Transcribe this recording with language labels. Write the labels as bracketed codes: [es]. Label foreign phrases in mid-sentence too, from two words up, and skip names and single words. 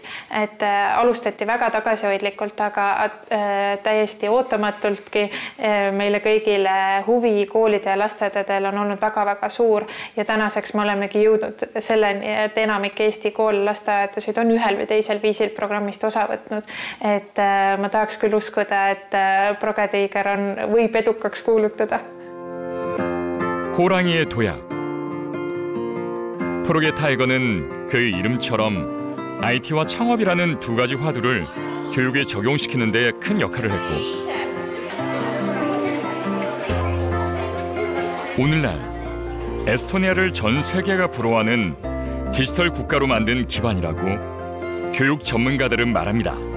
[et] Et alustati väga tagasihoidlikult, aga täiesti ootamatultki meile kõigile huvi koolide ja lasteaedadel on olnud väga-väga suur ja tänaseks me olemegi jõudnud selleni, et enamik Eesti kool lasteaedasid on ühel või teisel viisil programmist osa võtnud. Et ma tahaks küll uskuda, et Progetiiger võib edukaks kuulutada. [ko] 호랑이의 도약. 프로게 타이거는 그 이름처럼 IT와 창업이라는 두 가지 화두를 교육에 적용시키는 데 큰 역할을 했고 오늘날 에스토니아를 전 세계가 부러워하는 디지털 국가로 만든 기반이라고 교육 전문가들은 말합니다.